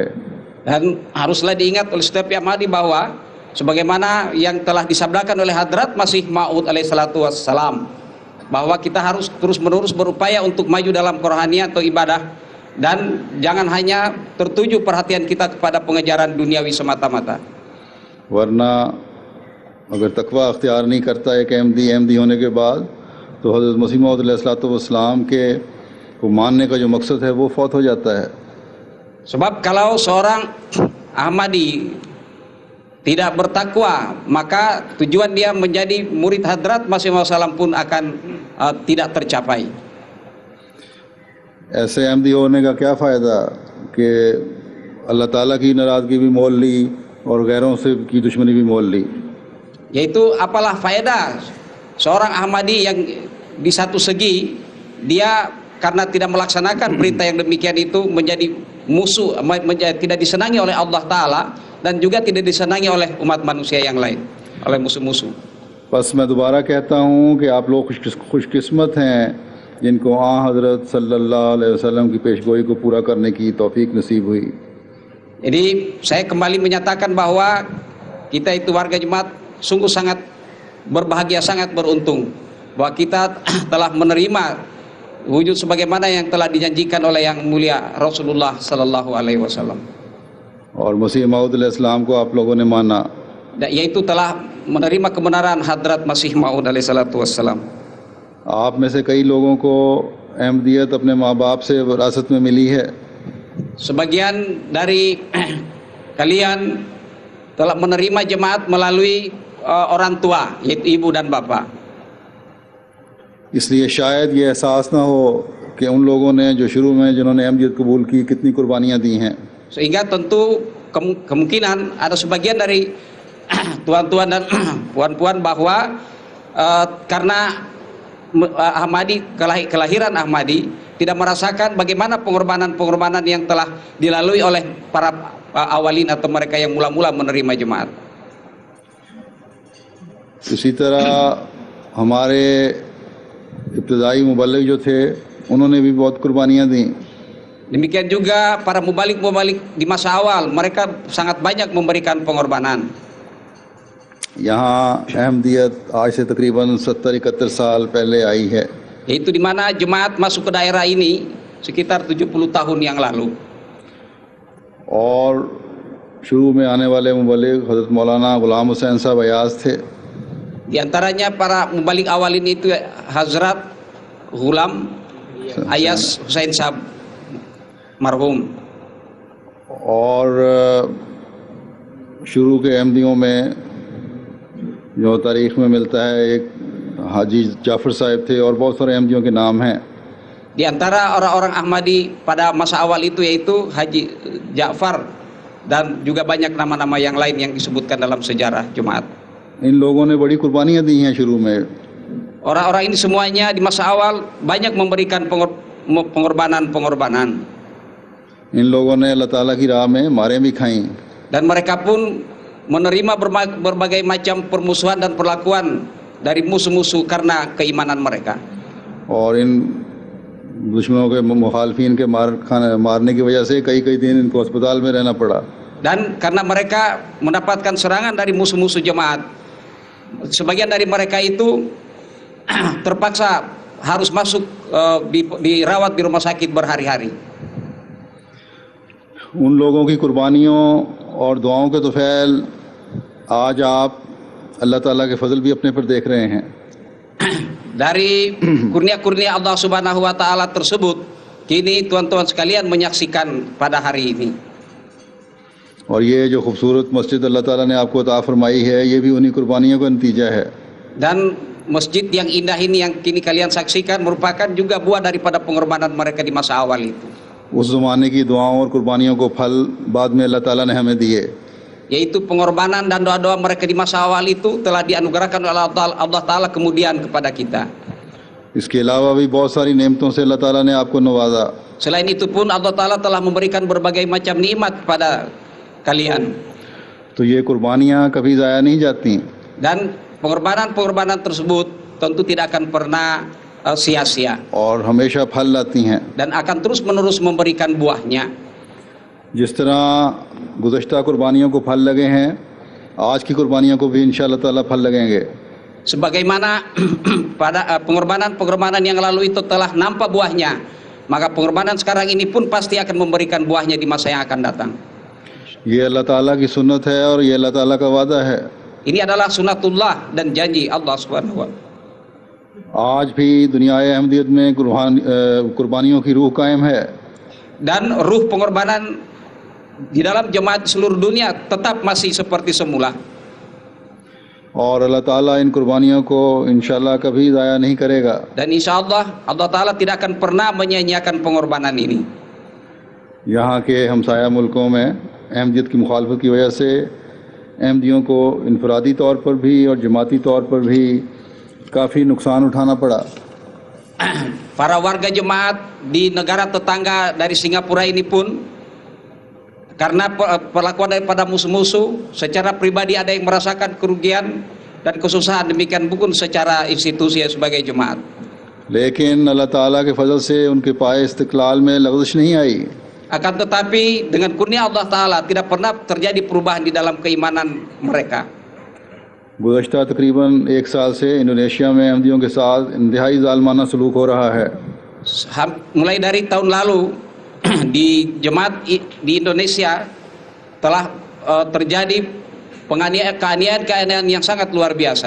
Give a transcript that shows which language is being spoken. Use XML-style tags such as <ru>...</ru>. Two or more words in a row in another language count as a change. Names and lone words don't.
<id>Dan haruslah diingat oleh setiap Ahmadi bahwa sebagaimana yang telah disabdakan oleh Hadrat Masih Maud</id> <ar>عليه الصلاة والسلام,</ar> <id>bahwa kita harus terus-menerus berupaya untuk maju dalam kerohanian atau ibadah, dan jangan hanya tertuju perhatian kita kepada pengejaran duniawi semata-mata.</id> <ur>ورنہ اگر تقویٰ اختیار نہیں کرتا ایک احمدی ہونے کے بعد، تو حضرت مسیح موعود علیہ السلام کے کو ماننے کا جو مقصد ہے وہ فوت ہو جاتا ہے.</ur> <id>Sebab kalau seorang Ahmadi tidak bertakwa, maka tujuan dia menjadi murid Hadrat Masih Maud Salam pun akan tidak tercapai.</id> <ur>ایسے احمدی ہونے کا کیا فائدہ کہ کہ اللہ تعالیٰ کی ناراضگی بھی مول لی اور غیروں سے کی دشمنی بھی مول لی.</ur> <id>Yaitu apalah faedah seorang Ahmadi yang di satu segi dia karena tidak melaksanakan perintah yang demikian itu menjadi musuh, tidak disenangi oleh Allah Ta'ala, dan juga tidak disenangi oleh umat manusia yang lain, oleh musuh-musuh.</id> <ur>بس میں دوبارہ کہتا ہوں کہ آپ لوگ خوش قسمت ہیں جن کو حضرت</ur> <ar>صلی اللہ علیہ وسلم</ar> <ur>کی پیشگوئی کو پورا کرنے کی توفیق نصیب ہوئی.</ur> <id>Jadi saya kembali menyatakan bahwa kita itu warga jemaat sungguh sangat berbahagia, sangat beruntung bahwa kita telah menerima wujud sebagaimana yang telah dijanjikan oleh yang mulia Rasulullah</id> <ar>صلى الله عليه وسلم.</ar> <ur>اور مسیح موعود علیہ السلام کو آپ لوگوں نے مانا,</ur> <id>yaitu telah menerima kebenaran hadrat Masih Maud</id> <ar>عليه الصلاة والسلام.</ar> <ur>آپ میں سے کئی لوگوں کو احمدیت اپنے ماں باپ سے وراثت میں ملی ہے.</ur> <id>Sebagian dari kalian telah menerima jemaat melalui orang tua, yaitu ibu dan bapak.</id> <ur>اس لیے شاید یہ احساس نہ ہو کہ ان لوگوں نے جو شروع میں جنہوں نے احمدیت قبول کی کتنی قربانیاں دی ہیں.</ur> <id>Sehingga tentu kemungkinan ada sebagian dari tuan-tuan dan puan-puan bahwa karena Ahmadi, kelahiran Ahmadi, tidak merasakan bagaimana pengorbanan-pengorbanan yang telah dilalui oleh para awalin atau mereka yang mula-mula menerima jemaat.</id> <ur>اسی طرح ہمارے ابتدائی مبلغ جو تھے انہوں نے بھی بہت قربانیاں دی.</ur> <id>Demikian juga para mubalik-mubalik di masa awal, mereka sangat banyak memberikan pengorbanan.</id> <ur>یہاں احمدیت آج سے تقریباً 70-71 سال پہلے آئی ہے.</ur> <id>Yaitu di mana jemaat masuk ke daerah ini sekitar 70 tahun yang lalu.</id> <ur>اور شروع میں آنے والے مبلغ حضرت مولانا غلام حسین صاحب ایاز تھے.</ur> <id>Di antaranya para mubalik awal ini itu Hazrat Ghulam Ayas Husain Sahab marhum.</id> <ur>اور شروع کے احمدیوں میں جو تاریخ میں ملتا ہے ایک حاجی جعفر صاحب تھے اور بہت سارے احمدیوں کے نام ہیں.</ur> <id>Di antara orang-orang Ahmadi pada masa awal itu yaitu Haji Ja'far dan juga banyak nama-nama yang lain yang disebutkan dalam sejarah jemaat.</id> <ur>ان لوگوں نے بڑی قربانیاں دی ہیں شروع میں.</ur> <id>Orang-orang ini semuanya di masa awal banyak memberikan pengorbanan.</id> <ur>ان لوگوں نے اللہ تعالیٰ کی راہ میں ماریں بھی کھائیں.</ur> <id>Dan mereka pun menerima berbagai macam permusuhan dan perlakuan dari musuh-musuh karena keimanan mereka.</id> <ur>اور ان دشمنوں کے مخالفین کے مارنے کی وجہ سے کئی دن ان کو اسپتال میں رہنا پڑا.</ur> <id>Dan karena mereka mendapatkan serangan dari musuh-musuh jemaat, sebagian dari mereka itu terpaksa harus masuk dirawat di rumah sakit berhari-hari.</id> <ur>ان لوگوں کی قربانیوں اور دعاؤں کے طفیل آج آپ اللہ تعالیٰ کے فضل بھی اپنے پر دیکھ رہے ہیں.</ur> <id>Dari kurnia-kurnia Allah</id> <ar>سبحانه وتعالى</ar> <id>tersebut, kini tuan-tuan sekalian menyaksikan pada hari ini.</id> <ur>اور یہ جو خوبصورت مسجد اللہ تعالیٰ نے آپ کو عطا فرمائی ہے، یہ بھی انہی قربانیوں کا نتیجہ ہے.</ur> <id>Dan masjid yang indah ini yang kini kalian saksikan merupakan juga buah daripada pengorbanan mereka di masa awal itu.</id> <ur>اس زمانے کی دعاؤں اور قربانیوں کو پھل بعد میں اللہ تعالیٰ نے ہمیں دیے.</ur> <id>Yaitu pengorbanan dan doa-doa mereka di masa awal itu telah dianugerahkan oleh Allah Ta'ala kemudian kepada kita.</id> <ur>اس کے علاوہ بھی بہت ساری نعمتوں سے اللہ تعالیٰ نے آپ کو نوازا.</ur> <id>Selain itu pun Allah Ta'ala telah memberikan berbagai macam nikmat kepada kalian.</id> <ur>تو یہ قربانیاں کبھی ضائع نہیں جاتی.</ur> <id>Dan pengorbanan-pengorbanan tersebut tentu tidak akan pernah sia-sia.</id> <ur>اور ہمیشہ پھل لاتی ہیں.</ur> <id>Dan akan terus-menerus memberikan buahnya.</id> <ur>جس طرح گزشتہ قربانیوں کو پھل لگے ہیں، آج کی قربانیوں کو بھی</ur> <ar>ان شاء اللہ تعالیٰ</ar> <ur>پھل لگیں گے.</ur> <id>Sebagaimana pada pengorbanan yang lalu itu telah nampak buahnya, maka pengorbanan sekarang ini pun pasti akan memberikan buahnya di masa yang akan datang.</id> <ur>یہ اللہ تعالیٰ کی سنت ہے اور یہ اللہ تعالیٰ کا وعدہ ہے.</ur> <id>Ini adalah sunatullah dan janji Allah</id> <ar>سبحانه وتعالى.</ar> <ur>آج بھی دنیا احمدیت میں قربانیوں کی روح قائم ہے.</ur> <id>Dan ruh pengorbanan di dalam jemaat seluruh dunia tetap masih seperti semula.</id> <ur>اور اللہ تعالیٰ ان قربانیوں کو انشاءاللہ کبھی ضائع نہیں کرے گا.</ur> <id>Dan</id> <ar>إن شاء الله</ar> <id>Allah Ta'ala tidak akan pernah menyia-nyiakan pengorbanan ini.</id> <ur>یہاں کے ہمسایہ ملکوں میں احمدیت کی مخالفت کی وجہ سے احمدیوں کو انفرادی طور پر بھی اور جماعتی طور پر بھی کافی نقصان اٹھانا پڑا.</ur> <id>Para warga jemaat di negara tetangga dari Singapura ini pun karena perlakuan daripada musuh-musuh, secara pribadi ada yang merasakan kerugian dan kesusahan, demikian pun secara institusi sebagai jemaat.</id> <ur>لیکن اللہ تعالیٰ کے فضل سے ان کے پائے استقلال میں لغزش نہیں آئی.</ur> <id>Akan tetapi dengan kurnia Allah Ta'ala tidak pernah terjadi perubahan di dalam keimanan mereka.</id> <ur>گزشتہ تقریباً 1 سال سے انڈونیشیا میں احمدیوں کے ساتھ انتہائی ظالمانہ سلوک ہو رہا ہے.</ur> <id>Mulai dari tahun lalu di jemaat di Indonesia telah terjadi keaniayaan yang sangat luar biasa.</id>